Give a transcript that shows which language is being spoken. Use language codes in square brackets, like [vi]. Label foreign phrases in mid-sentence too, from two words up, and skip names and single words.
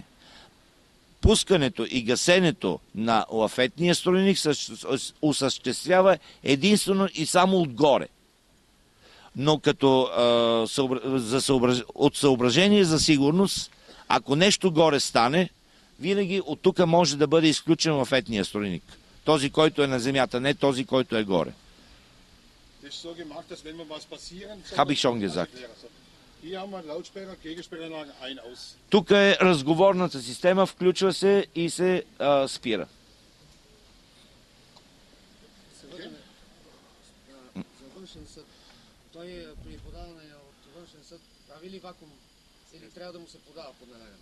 [bg] Пускането и гасенето на лафетния струйник осъществява единствено и само отгоре. Но като от съображение за сигурност, ако нещо горе стане, винаги от тук може да бъде изключен лафетния струйник. Този, който е на земята, не този, който е горе. [de] Habe ich schon gesagt. [bg] Тук е разговорната система, включва се и се спира. Той при подаване от външен съд прави ли вакуум или трябва да му се подава под налягане?